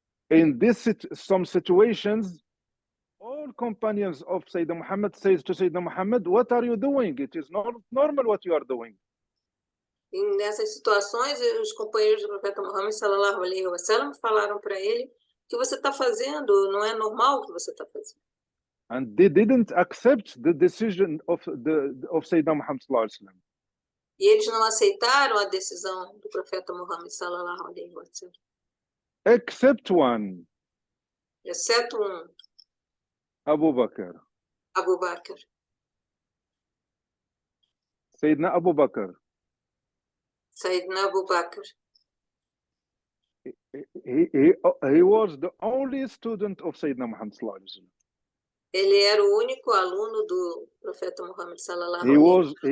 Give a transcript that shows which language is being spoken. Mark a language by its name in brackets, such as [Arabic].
[English] In some situations, all companions of Sayyidina Muhammad says to Sayyidina Muhammad, what are you doing? It is not normal what you are doing. [Portuguese] E nessas situações, os companheiros do profeta Muhammad sallallahu alaihi wasallam falaram para ele, o que você está fazendo não é normal o que você está fazendo. [English] And they didn't accept the decision of Sayyidina Muhammad sallallahu alaihi wasallam. [Portuguese] E eles não aceitaram a decisão do profeta Muhammad sallallahu alaihi wasallam. [English] Except one. [Portuguese] Exceto um. [English] Abu Bakr. [Portuguese] Abu Bakr. [English] Sayyidina Abu Bakr. [Portuguese] Sayyidina Abu Bakr. [English] He was the only student of Sayyidina Muhammad sallallahu alaihi wasallam. [Portuguese] Ele era o único aluno do profeta Muhammad sallallahu alaihi wasallam.